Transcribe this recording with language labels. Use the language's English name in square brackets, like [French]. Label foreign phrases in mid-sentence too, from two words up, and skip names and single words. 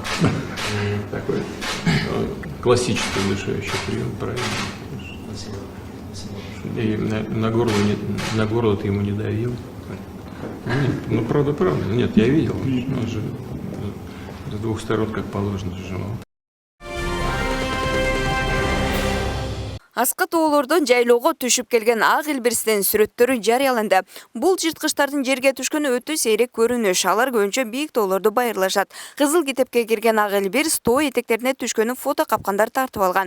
[Russian] Такой классический удушающий прием, правильно. Спасибо. Спасибо. И на горло ты ему не давил. Нет, ну правда. Нет, я видел. Он же с двух сторон, как положено, сжимал. [Kyrgyz] Аска тоолордон жайлоого түшүп келген ак илбирстин сүрөттөрү жарыяланды. Бул жырткычтардын жерге түшкөнү өтө сейрек көрүнүш. Алар көбүнчө бийик тоолорду байырлашат. Кызыл китепке кирген ак илбирс тоо этектерине түшкөнү фото капкандар тартып алган.